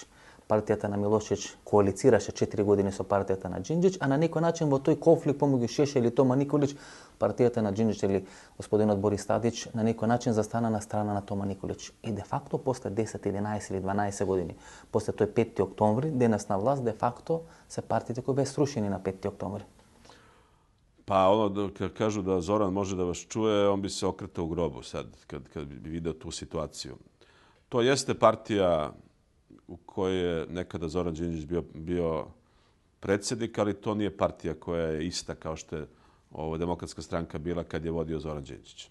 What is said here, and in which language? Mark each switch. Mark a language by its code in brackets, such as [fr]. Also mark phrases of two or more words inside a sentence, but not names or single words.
[mk] Партијата на Милошиќ коалицираше 4 години со партијата на Џинџиќ, а на некој начин во тој конфликт помеѓу Шешелј и Тома Николиќ, партијата на Џинџиќ или господинот Борис Тадиќ на некој начин застана на страна на Тома Николиќ. И де факто после 10, 11 или 12 години, после тој 5. октомври, денес на власт, де факто се партиите кои беа срушени на 5. октомври. [sr] Pa ono, kad kažu da Zoran može da vas čuje, on bi se okretao u grobu sad, kad bi video tu situaciju. To jeste partija u kojoj je nekada Zoran Đinđić bio predsjednik, ali to nije partija koja je ista kao što je Demokratska stranka bila kad je vodio Zoran Đinđić.